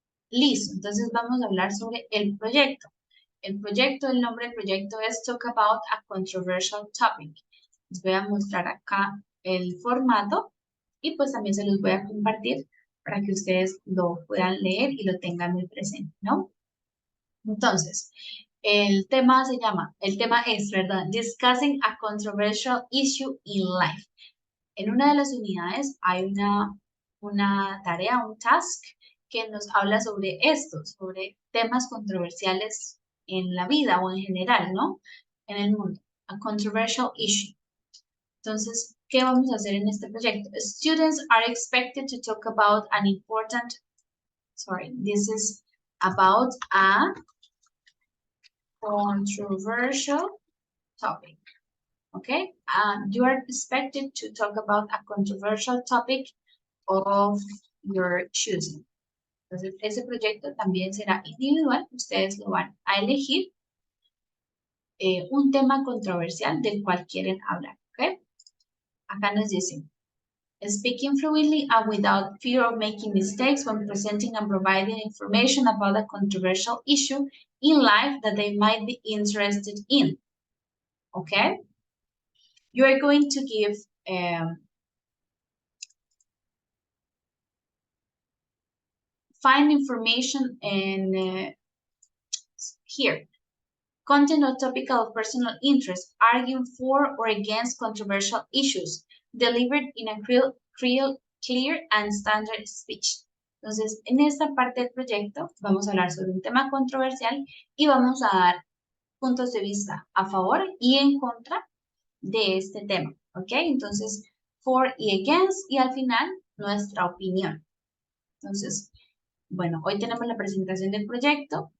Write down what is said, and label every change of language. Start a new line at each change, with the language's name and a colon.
Spanish: Listo, entonces vamos a hablar sobre el proyecto. El proyecto, el nombre del proyecto es Talk About a Controversial Topic. Les voy a mostrar acá el formato y pues también se los voy a compartir para que ustedes lo puedan leer y lo tengan muy presente, ¿no? Entonces, el tema es, ¿verdad?
English: Discussing a Controversial Issue in Life.
Spanish: En una de las unidades hay una tarea, un task, que nos habla sobre esto, sobre temas controversiales en la vida o en general, ¿no? En el mundo.
English: A controversial issue.
Spanish: Entonces, ¿qué vamos a hacer en este proyecto?
English: Students are expected to talk about an important, this is about a controversial topic. Okay, you are expected to talk about a controversial topic of your choosing.
Spanish: Entonces, ese proyecto también será individual. Ustedes lo van a elegir un tema controversial del cual quieren hablar. ¿Ok? Acá nos dicen,
English: speaking fluently and without fear of making mistakes when presenting and providing information about a controversial issue in life that they might be interested in. Okay? You are going to give find information in here. Content or topic of personal interest, arguing for or against controversial issues, delivered in a clear and standard speech.
Spanish: Entonces, en esta parte del proyecto vamos a hablar sobre un tema controversial y vamos a dar puntos de vista a favor y en contra de este tema, ¿ok? Entonces, for y against y al final nuestra opinión. Entonces, bueno, hoy tenemos la presentación del proyecto.